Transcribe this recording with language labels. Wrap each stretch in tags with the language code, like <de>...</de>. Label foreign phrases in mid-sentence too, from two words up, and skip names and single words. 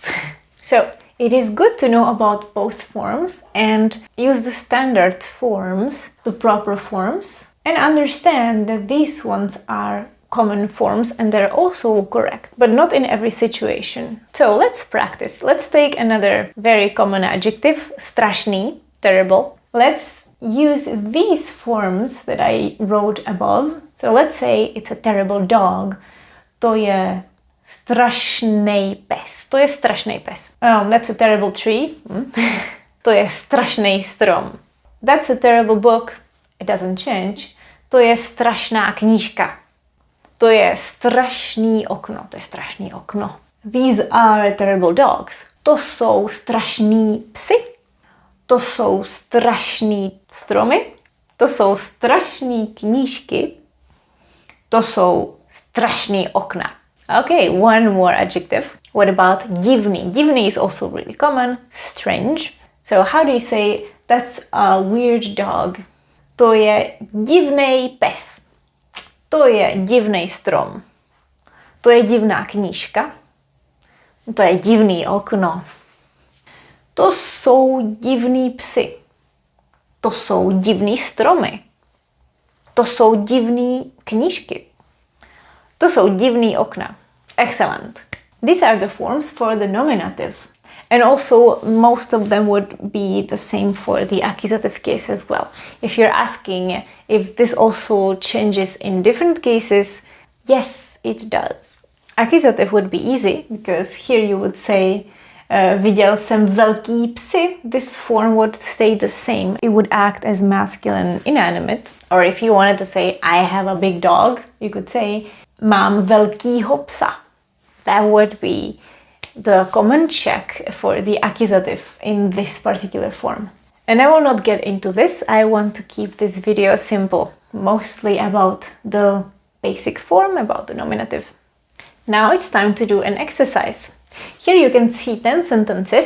<en>So it is good to know about both forms and use the standard forms, the proper forms, and understand that these ones are common forms and they're also correct, but not in every situation. So let's practice. Let's take another very common adjective, strašný, terrible. Let's use these forms that I wrote above. So let's say it's a terrible dog.</en> <cs>To je strašný pes. To je strašný pes.</cs> <en>That's a terrible tree.</en> <cs>To je strašný strom.</cs> <en>That's a terrible book. It doesn't change.</en> <cs>To je strašná knížka. To je strašný okno. To je strašný okno.</cs> <en>These are terrible dogs.</en> <cs>To jsou strašní psy. To jsou strašný stromy. To jsou strašný knížky. To jsou strašný okna.</cs> <en>Okay, one more adjective. What about divný? Divný is also really common. Strange. So how do you say that's a weird dog?</en> <cs>To je divný pes. To je divný strom. To je divná knížka. To je divný okno. To jsou divní psy. To jsou divný stromy. To jsou divný knížky. To jsou divný okna.</cs> <en>Excellent. These are the forms for the nominative. And also, most of them would be the same for the accusative case as well. If you're asking if this also changes in different cases, yes, it does. Accusative would be easy, because here you would say,</en> <cs>viděl jsem velký psy.</cs> <en>This form would stay the same. It would act as masculine inanimate. Or if you wanted to say, I have a big dog, you could say,</en> <cs>mám velkýho psa.</cs> <en>That would be the common Czech for the accusative in this particular form. And I will not get into this. I want to keep this video simple, mostly about the basic form, about the nominative. Now it's time to do an exercise. Here you can see 10 sentences.</en>